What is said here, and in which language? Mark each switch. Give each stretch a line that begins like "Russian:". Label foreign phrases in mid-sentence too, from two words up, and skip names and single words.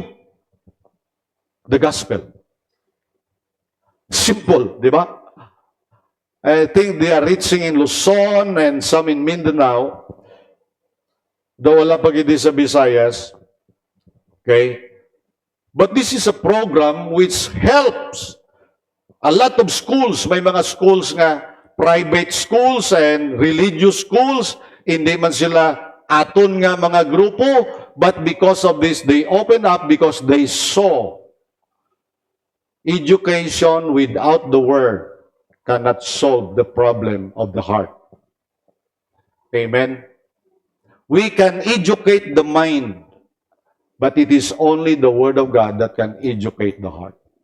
English: The gospel. Simple,
Filipino: di ba?
English: I think they are reaching in Luzon and some in Mindanao.
Hiligaynon: Though wala pa gid sa Visayas. Okay?
English: But this is a program which helps a lot of schools.
Hiligaynon: May mga schools nga,
English: private schools and religious schools,
Hiligaynon: hindi man sila aton nga mga grupo,
English: but because of this, they open up because they saw education without the word cannot solve the problem of the heart. Amen? We can educate the mind, but it is only the word of God that can educate the heart.